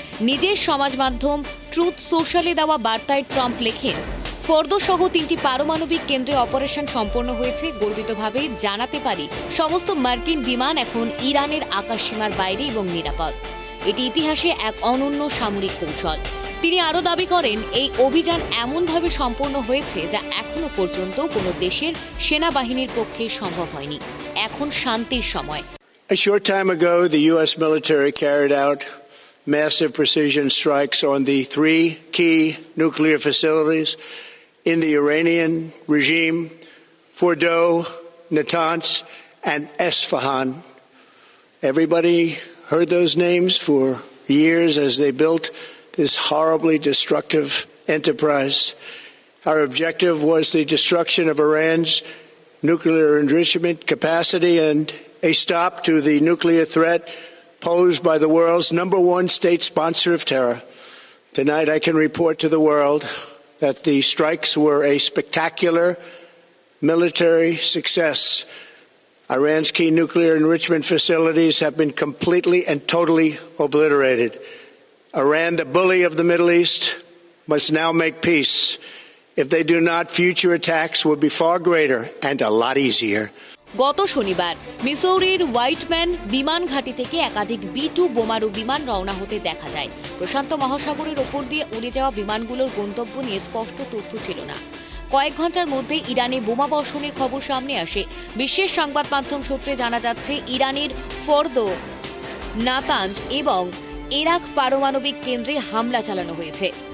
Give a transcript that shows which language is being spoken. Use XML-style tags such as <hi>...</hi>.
<bn>নিজের সমাজ মাধ্যম ট্রুথ সোশ্যালে দেওয়া বার্তায় ট্রাম্প লেখেন, ফর্দো সহ 3টি পারমাণবিক কেন্দ্রে অপারেশন সম্পন্ন হয়েছে, গর্বিতভাবে জানাতে পারি সমস্ত মার্কিন বিমান এখন ইরানের আকাশসীমার বাইরে এবং নিরাপদ। এটি ইতিহাসে এক অনন্য সামরিক কৌশল। তিনি আরও দাবি করেন, এই অভিযান এমনভাবে সম্পন্ন হয়েছে যা এখনো পর্যন্ত কোনো দেশের সেনাবাহিনীর পক্ষে সম্ভব হয়নি। এখন শান্তির সময়।</bn> <en>A short time ago, the U.S. military carried out massive precision strikes on the 3 key nuclear facilities in the Iranian regime, Fordo, Natanz, and Esfahan. Everybody heard those names for years as they built this horribly destructive enterprise. Our objective was the destruction of Iran's nuclear enrichment capacity and a stop to the nuclear threat posed by the world's #1 state sponsor of terror. Tonight I can report to the world that the strikes were a spectacular military success. Iran's key nuclear enrichment facilities have been completely and totally obliterated. Iran, the bully of the Middle East, must now make peace. If they do not, future attacks will be far greater and a lot easier.</en> <bn>গত শনিবার মিসৌরির Whiteman বিমান ঘাঁটি থেকে একাধিক B-2 বোমারু বিমান রওনা হতে দেখা যায়। প্রশান্ত মহাসাগরের ওপর দিয়ে উড়ে যাওয়া বিমানগুলোর গন্তব্য নিয়ে স্পষ্ট তথ্য ছিল না। কয়েক ঘন্টার মধ্যে ইরানে বোমা বর্ষণের খবর সামনে আসে। বিশ্বের সংবাদ মাধ্যম সূত্রে জানা যাচ্ছে, ইরানের ফর্দো, নাতাঞ্জ এবং ইরাক পারমাণবিক কেন্দ্রে হামলা চালানো হয়েছে।</bn>